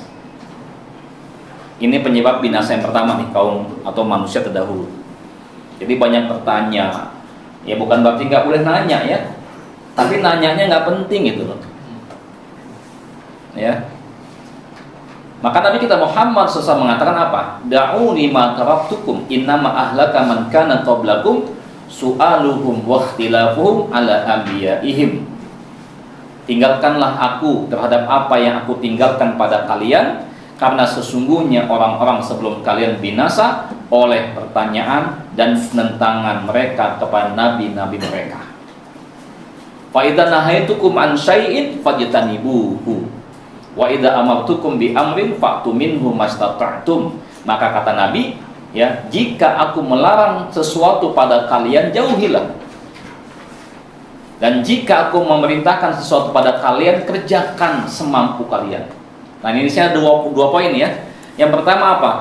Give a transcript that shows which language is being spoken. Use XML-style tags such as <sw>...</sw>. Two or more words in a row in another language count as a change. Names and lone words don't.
<id>Ini penyebab binasa yang pertama nih, kaum atau manusia terdahulu. Jadi banyak bertanya. Ya bukan berarti nggak boleh nanya ya, tapi nanyanya nggak penting gitu loh. Ya. Maka Nabi kita Muhammad SAW mengatakan apa?</id> <ar>دعوني ما تركتكم إنما أهلك من كان قبلكم سؤالهم واختلافهم على أنبيائهم.</ar> <id>Tinggalkanlah aku terhadap apa yang aku tinggalkan pada kalian, karena sesungguhnya orang-orang sebelum kalian binasa oleh pertanyaan dan penentangan mereka kepada nabi-nabi mereka.</id> <ar>فإذا نهيتكم عن شيء فاجتنبوه وإذا أمرتكم بأمر فأتوا منه ما استطعتم.</ar> <id>Maka kata Nabi, ya, jika aku melarang sesuatu pada kalian, jauhilah. Dan jika aku memerintahkan sesuatu pada kalian, kerjakan semampu kalian. Nah, ini saya ada dua poin ya. Yang pertama apa?</id>